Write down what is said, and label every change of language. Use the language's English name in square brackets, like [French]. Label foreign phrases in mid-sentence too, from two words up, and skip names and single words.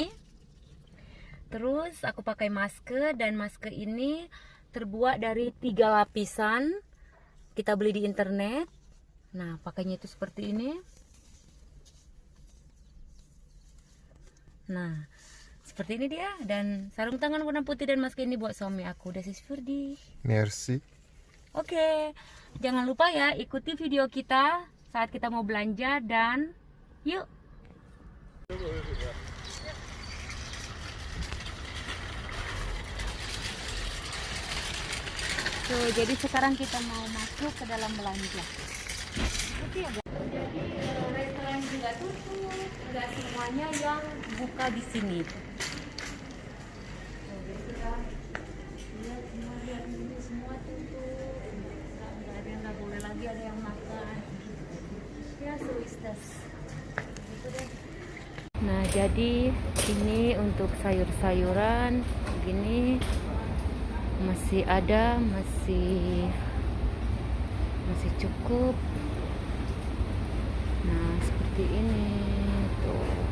[Indonesian] Terus aku pakai masker, dan masker ini terbuat dari 3 lapisan. Kita beli di internet. Nah, pakainya itu seperti ini. Nah, seperti ini dia. Dan sarung tangan warna putih dan masker ini buat suami aku. [German] Das ist für dich. [French] Merci. [Indonesian] Oke, jangan lupa ya ikuti video kita saat kita mau belanja, dan yuk. Jadi sekarang kita mau masuk ke dalam belanja. Oke ya, jadi restoran juga tutup, nggak semuanya yang buka di sini. Jadi kita lihat ini semua tutup, nggak ada yang nggak boleh lagi ada yang makan. Ya, [English] so is this. [Indonesian] Gitu deh. Nah, jadi ini untuk sayur-sayuran begini. Masih ada, masih cukup. Nah, seperti ini tuh.